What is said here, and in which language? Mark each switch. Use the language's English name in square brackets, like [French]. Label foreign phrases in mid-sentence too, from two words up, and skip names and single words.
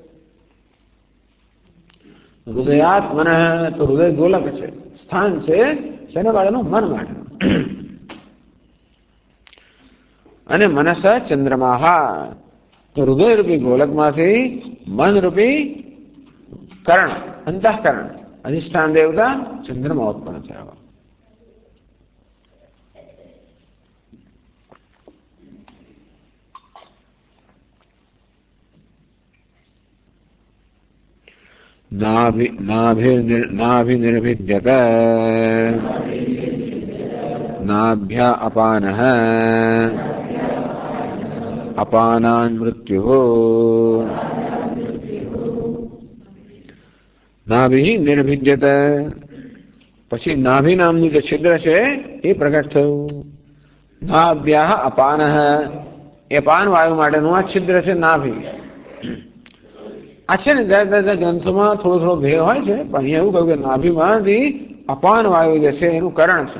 [Sanskrit] હૃદયાત મન, [Gujarati] તો હૃદય ગોલક છે, સ્થાન છે શેના માટેનું? મન માટે. અને [Sanskrit] મનસ ચંદ્રમાહા, [Gujarati] તો હૃદય રૂપી ગોલકમાંથી મન રૂપી કરણ, અંતઃકરણ, અધિષ્ઠાન દેવતા ચંદ્રમાં ઉત્પન્ન થયા. [Sanskrit] नाभिर्निर्भिद्यत नाभ्या अपानः अपानान् मृत्युः. नाभि निर्भिद्यत, [Gujarati] પછી નાભી નામનું જે છિદ્ર છે એ પ્રગટ થયું. [Sanskrit] નાભ્યા અપાનઃ, [Gujarati] એ અપાન વાયુ માટેનું આ છિદ્ર છે નાભી. આ છે ને દરેક ગ્રંથોમાં થોડો થોડો ભેદ હોય છે, પણ અહીંયા એવું કહ્યું કે નાભીમાંથી અપાન વાયુ જે છે એનું કરણ છે.